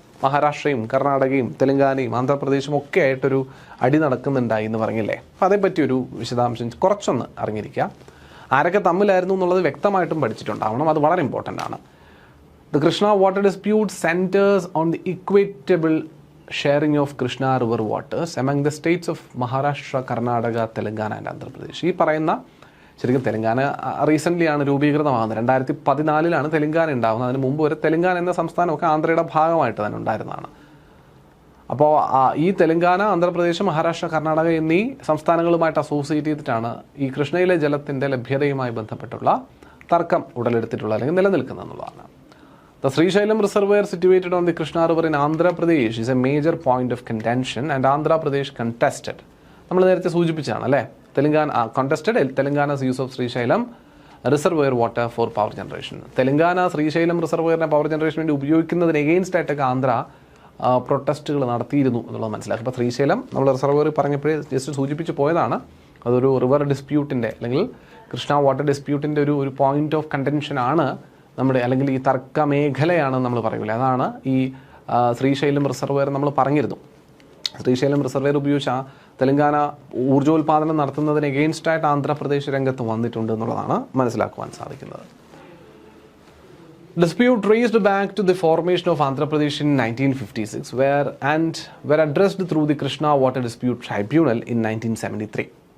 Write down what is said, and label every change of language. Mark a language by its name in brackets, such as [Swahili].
[Malayalam] മഹാരാഷ്ട്രയും കർണാടകയും തെലങ്കാനയും ആന്ധ്രാപ്രദേശും ഒക്കെ ആയിട്ടൊരു അടി നടക്കുന്നുണ്ടായി എന്ന് പറഞ്ഞില്ലേ. അപ്പോൾ അതേപ്പറ്റിയൊരു വിശദാംശം കുറച്ചൊന്ന് അറിഞ്ഞിരിക്കുക. ആരൊക്കെ തമ്മിലായിരുന്നു എന്നുള്ളത് വ്യക്തമായിട്ടും പഠിച്ചിട്ടുണ്ടാവണം, അത് വളരെ ഇമ്പോർട്ടൻ്റ് ആണ്. [English] The Krishna water dispute centers on the equitable sharing of Krishna river waters among the states of Maharashtra, Karnataka, Telangana and Andhra Pradesh. [Malayalam] ഈ പറയുന്ന ശരിക്കും തെലങ്കാന റീസെൻ്റ്ലി ആണ് രൂപീകൃതമാകുന്നത്. 2014 തെലങ്കാന ഉണ്ടാകുന്നത്. അതിന് മുമ്പ് വരെ തെലങ്കാന എന്ന സംസ്ഥാനമൊക്കെ ആന്ധ്രയുടെ ഭാഗമായിട്ട് തന്നെ ഉണ്ടായിരുന്നതാണ്. അപ്പോൾ ഈ തെലങ്കാന, ആന്ധ്രാപ്രദേശ്, മഹാരാഷ്ട്ര, കർണാടക എന്നീ സംസ്ഥാനങ്ങളുമായിട്ട് അസോസിയേറ്റ് ചെയ്തിട്ടാണ് ഈ കൃഷ്ണയിലെ ജലത്തിൻ്റെ ലഭ്യതയുമായി ബന്ധപ്പെട്ടുള്ള തർക്കം ഉടലെടുത്തിട്ടുള്ള അല്ലെങ്കിൽ നിലനിൽക്കുന്നത് എന്നുള്ളതാണ്. [English] The Srisailam Reservoir situated on the Krishna River in Andhra Pradesh is a major point of contention and Andhra Pradesh contested. [Malayalam] നമ്മൾ നേരത്തെ സൂചിപ്പിച്ചാണ് അല്ലേ, [English] Telangana's use of Srisailam Reservoir water for power generation. [Malayalam] Telangana Srisailam റിസർവയറിനെ power ജനറേഷന് വേണ്ടി ഉപയോഗിക്കുന്നതിന് against ആയിട്ടൊക്കെ ആന്ധ്ര പ്രൊട്ടസ്റ്റുകൾ നടത്തിയിരുന്നു എന്നുള്ളത് മനസ്സിലാക്കി. അപ്പോൾ ശ്രീശൈലം നമ്മൾ റിസർവയർ പറഞ്ഞപ്പോഴേ ജസ്റ്റ് സൂചിപ്പിച്ച് പോയതാണ്. അതൊരു റിവർ ഡിസ്പ്യൂട്ടിൻ്റെ അല്ലെങ്കിൽ കൃഷ്ണ വാട്ടർ ഡിസ്പ്യൂട്ടിൻ്റെ ഒരു പോയിന്റ് ഓഫ് കണ്ടൻഷൻ ആണ് നമ്മുടെ, അല്ലെങ്കിൽ ഈ തർക്ക മേഖലയാണ് നമ്മൾ പറയൂലേ, അതാണ് ഈ ശ്രീശൈലം റിസർവയർ നമ്മൾ പറഞ്ഞിരുന്നു. ശ്രീശൈലം റിസർവയർ ഉപയോഗിച്ച് തെലങ്കാന ഊർജ്ജോൽപാദനം നടത്തുന്നതിന് എഗെയിൻസ്റ്റായിട്ട് ആന്ധ്രാപ്രദേശ് രംഗത്ത് വന്നിട്ടുണ്ട് എന്നുള്ളതാണ് മനസ്സിലാക്കുവാൻ സാധിക്കുന്നത്. [English] Dispute traced back to the formation of Andhra Pradesh in 1956 were addressed through the Krishna Water Dispute Tribunal in 1973.